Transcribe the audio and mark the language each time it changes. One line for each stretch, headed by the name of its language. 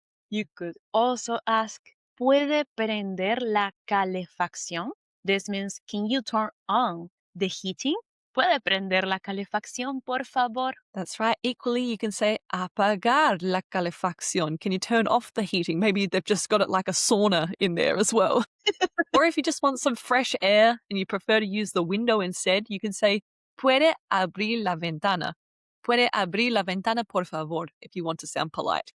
English: You could also ask,
Spanish: ¿Puede prender la calefacción?
English: This means, can you turn on the heating?
Spanish: ¿Puede prender la calefacción, por favor?
English: That's right. Equally, you can say
Spanish: apagar la calefacción.
English: Can you turn off the heating? Maybe they've just got it like a sauna in there as well. Or if you just want some fresh air and you prefer to use the window instead, you can say,
Spanish: puede abrir la ventana.
English: Puede abrir la ventana, por favor, if you want to sound polite.